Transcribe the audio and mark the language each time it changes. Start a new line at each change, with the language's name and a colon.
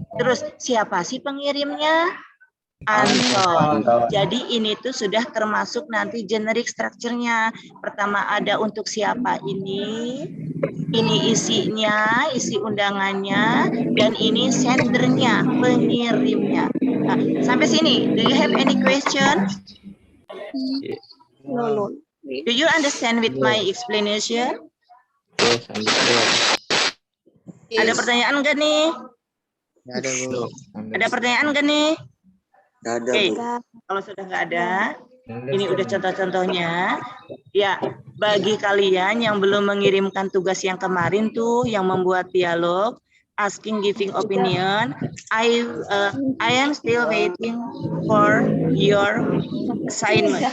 Indonesian: Terus siapa sih pengirimnya? Anton. Jadi ini tuh sudah termasuk nanti generic structure-nya. Pertama ada untuk siapa ini isinya, isi undangannya, dan ini sendernya, pengirimnya. Nah, sampai sini,
English: do you have any question? No. Do you understand with my explanation? Yes, understood.
Indonesian: Ada pertanyaan enggak nih? Ada Bu. Ada pertanyaan enggak nih? Ada Oke, Bu. kalau sudah nggak ada, ini udah contoh-contohnya. Ya, bagi kalian yang belum mengirimkan tugas yang kemarin tuh, yang membuat dialog, asking, giving opinion,
English: I am still waiting for your assignment.